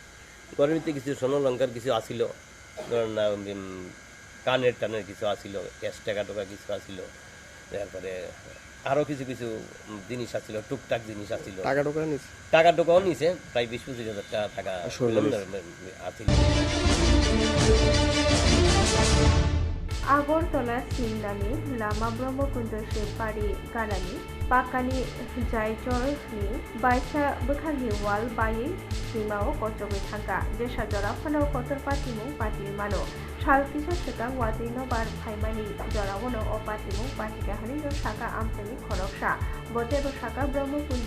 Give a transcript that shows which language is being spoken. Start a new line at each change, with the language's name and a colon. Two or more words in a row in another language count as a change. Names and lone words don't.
Bangla: ঘরের ভিতরে কিছু স্বর্ণলঙ্কার কিছু আসিল, ধর না কানের টানের কিছু আসিল, ক্যাশ টাকা টোকা কিছু আসিল, তারপরে আরও কিছু কিছু জিনিস আসছিল, টুকটাক জিনিস আসছিল। টাকা টোকাও নিছে, প্রায় 20-25 হাজার টাকা আসছিল।
Kok Borok: আগরতলা सिमलानि लामा ब्रह्मकुंड शिवबारि गानानि पाकानि जायजरनि बायसा बोखारनि वाल बायै सिमाव कचबै थांगा जेसा जराफानाव कतर पातिमु पाति मानो सालकिसा सेकां वादिनो बार फाइमानि जरावनो अ पातिमु पातिगाहानि नो साका आमसेनि खरकसा बतेबो साका ब्रह्मकुंड